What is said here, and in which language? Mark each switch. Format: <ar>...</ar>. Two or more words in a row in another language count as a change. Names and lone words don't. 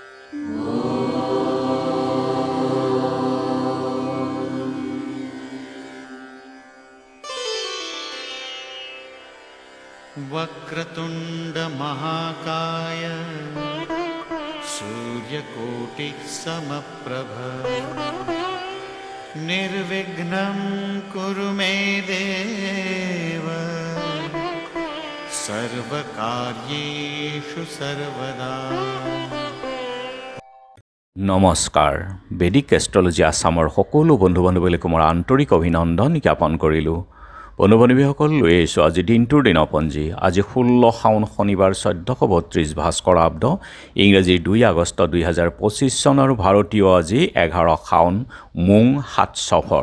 <sa>वक्रतुंड महाकाय सूर्यकोटि समप्रभ निर्विघ्नं कुरु मे देव सर्वकार्येषु सर्वदा।</sa> <as>নমস্কাৰ। বেদিক এষ্ট্ৰলজি আছামৰ সকলো বন্ধু বান্ধৱীলৈ মোৰ আন্তৰিক অভিনন্দন জ্ঞাপন কৰিলোঁ। বন্ধু বান্ধৱীসকল, লৈ আহিছোঁ আজি দিনটোৰ দিনপঞ্জী। আজি 16 শাওন শনিবাৰ 1432 ভাস্কৰাব্দ, ইংৰাজীৰ 2 আগষ্ট 2025 চন আৰু ভাৰতীয় আজি 11 শাওন মোং 7 সফৰ।</as>